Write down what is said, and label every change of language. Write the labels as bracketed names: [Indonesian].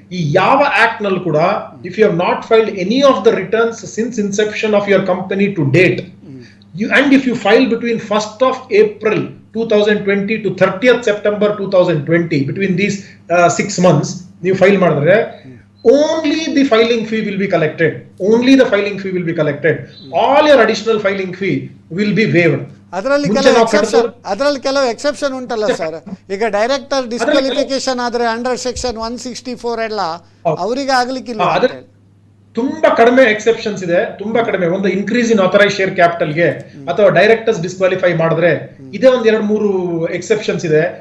[Kannada] ಈ ಯಾವ ಆಕ್ಟ್ ನಲ್ಲಿ ಕೂಡ [English] if you have not filed any of the returns since inception of your company to date, and if you file between 1st of April 2020 to 30th September 2020, between these 6 months [Kannada] ನೀವು file ಮಾಡಿದ್ರೆ [English] only the filing fee will be collected. Only the filing fee will be collected. All your additional filing fee will be waived. [Kannada] ಅದರಲ್ಲಿ ಕೆಲವು exception ಉಂಟಲ್ಲ sir. ಈಗ director disqualification ಆದ್ರೆ under section 164 ಎಲ್ಲ ಅವರಿಗೆ ಆಗ್ಲಿಕ್ಕಿಲ್ಲ. ತುಂಬಾ ಕಡಿಮೆ ಎಕ್ಸೆಪ್ಷನ್ಸ್ ಇದೆ, ತುಂಬಾ ಕಡಿಮೆ. ಒಂದು ಇನ್ಕ್ರೀಸ್ ಇನ್ ಆಥರೈಸ್ ಶೇರ್ ಕ್ಯಾಪಿಟಲ್ಗೆ ಅಥವಾ ಡೈರೆಕ್ಟರ್ಸ್ ಡಿಸ್ಕ್ವಾಲಿಫೈ ಮಾಡಿದ್ರೆ ಇದೇ ಒಂದ್ 2-3 ಎಕ್ಸೆಪ್ಷನ್ಸ್ ಇದೆ.